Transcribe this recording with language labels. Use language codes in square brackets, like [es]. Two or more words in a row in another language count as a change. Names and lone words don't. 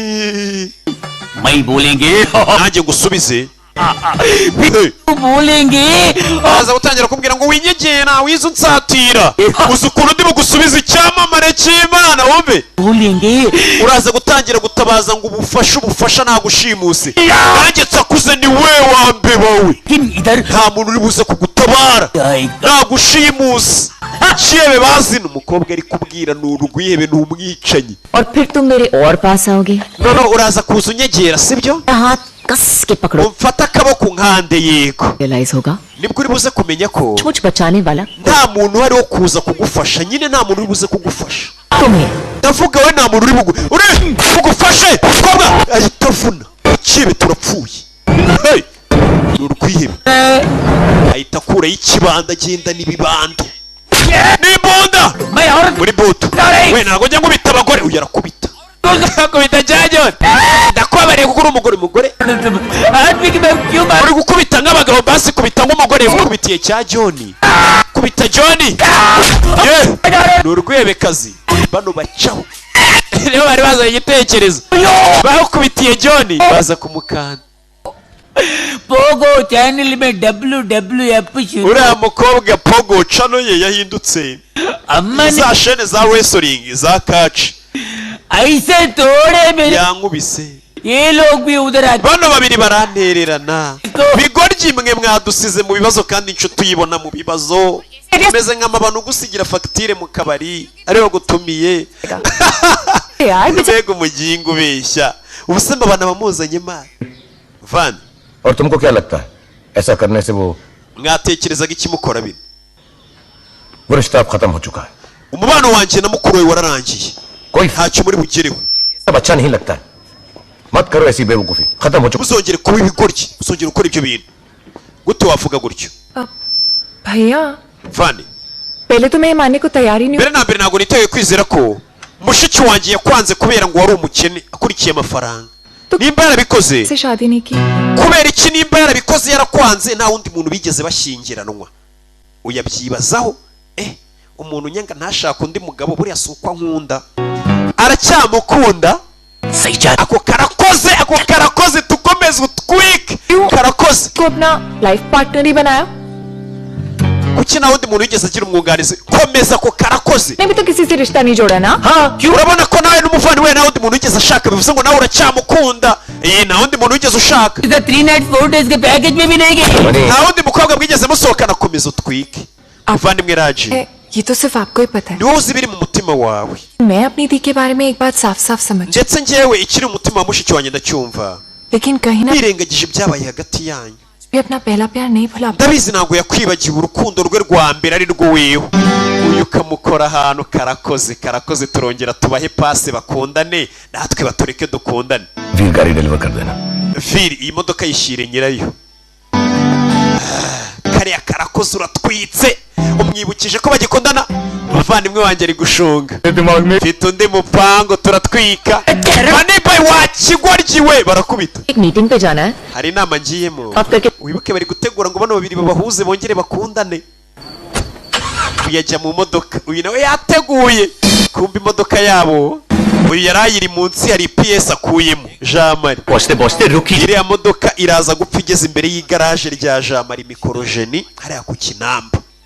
[hi] मैं बोलेंगे [rw] nanjye ngusubize [hi] बोलेंगे [rw] araza gutangira kubwira ngo winyegera wize unsatira uzi ukuntu ndi bugusubiza icyamamare cy'Imana wumve uraza gutangira gutabaza ngo ubufasha nagushimuse nanjye nsakuze ni we wa mbeba we nta muntu uri buze kugutabara nagushimuse ikihebe bazina umukobwa ari kubwira ni urwihebe ni umwicanyi [hi] और फिर तुम मेरे और पास आओगे [rw] noneho uraza kuza unyegera sibyo [hi] हाथ कस के पकड़ो [rw] umfata akaboko nkande yego [hi] रियलाइज होगा [rw] nibwo uri buze kumenya ko [hi] मुझ बचाने वाला [rw] nta muntu uhari wo kuza kugufasha nyine nta muntu uri buze kugufasha [hi] तुम्हें [rw] ndavuga we nta muntu uri bugufashe mukobwa ahita avuna ikihebe turapfuye hey ni urwihebe ahita akuraho ikibanda agenda n'ibibando n'imbunda muri buto we ntabwo njya nkubita abagore uyu arakubita akubita cya John ndakubabariye kuko uri umugore uri gukubita nk'abagabo basi kubita nk'umugore ukubitiye cya John kubita John ni urwebekazi bano bacaho nibo bari bazanye igitekerezo bakubitiye John baza kumukanda [hi] पोगो चैनल में WWF शुरू [rw] uriya mukobwa Pogo channel ye yahindutse za shene za wrestling za catch [hi] ऐसे तोड़े मेरे [rw] yankubise [hi] ये लोग भी उधर आते [rw] bano babiri barantererana bigoryi mwe mwadusize mu bibazo kandi inshuti tuyibona mu bibazo meze nk'amabano gusigira fagitire mu kabari ariho gutumiye mbega umugingo ubeshya ubusema abana bamuzanye imana van [hi] और तुमको क्या लगता है ऐसा करने से वो [rw] mwatekerezaga iki mukora bino [hi] वो रिश्ता अब खत्म हो चुका है [rw] umubano wanjye na mukuru we wararangiye ntacyo muri bugereho [hi] सब अच्छा नहीं लगता है मत करो ऐसी बेवकूफी खत्म हो चुका [rw] uzongere kuba ibigoryi uzongere ukora ibyo bintu gute wavuga gutyo [hi] भैया [rw] Vani [hi] पहले तो मैं ये मानने को तैयार ही नहीं [rw] mbere na mbere ntabwo niteguye kwizera ko mushiki wanjye yakwanze kubera ngo wari umukene akurikiye amafaranga nimba yarabikoze [hi] से शादी नहीं की [rw] kubera iki nimba yarabikoze yarakwanze nta wundi muntu bigeze bashyingiranwa uyabyibazaho umuntu nyanga ntashaka undi mugabo buriya si uko ankunda aracyamukunda ako karakoze tukomeze utwike karakoze [hi] को अपना [en] life partner [hi] ही बनाया [rw] kuki nta wundi muntu wigeze agira umwunganizi komeza ako karakoze [hi] नहीं भी तो किसी से रिश्ता नहीं जोड़ा ना [rw] urabona ko nawe n'umuvandimwe nta wundi muntu wigeze ashaka bivuze ngo nawe uracyamukunda nta wundi muntu wigeze ushaka [en] 3 night 4 days [hi] के पैकेज में भी नहीं गए [rw] nta wundi mukobwa bwigeze musohokana komeza utwike muvandimwe Raji [hi] ये तो सिर्फ आपको ही पता है [rw] niwe uzi ibiri mu mutima wawe [hi] मैं अपनी दी के बारे में एक बात साफ साफ समझ [rw] ndetse njyewe ikiri mu mutima wa mushiki wanjye ndacyumva [hi] लेकिन कहीं ना [rw] nirengagije ibyabaye hagati yanyu [hi] भी अपना पहला प्यार नहीं भुला [rw] ndabizi ntabwo yakwibagiwe urukundo rwe rwa mbere ari rwo wewe uyu ukamukora ahantu karakoze turongera tubahe pase bakundane natwe batureke dukundane [hi] वीर गाड़ी डिलीवर कर देना [rw] Viri iyi modoka yishyire nyirayo kariya karakoze uratwitse umwibukije ko bagikundana umuvandimwe wanjye ari gushunga mfite undi mupango turatwika manibaye wakigoryiwe barakubita [hi] एक मीटिंग पे जाना है [rw] hari inama ngiyemo wibuke bari gutegura ngo bano babiri babahuze bongere bakundane uyajya mu modoka uyu nawe yateguye kumva imodoka yabo uyu yari ayiri munsi hari PS akuyemo Jamari iriya modoka iraza gupfa igeze imbere y'igaraje rya Jamari mikorojeni hariya ku Kinamba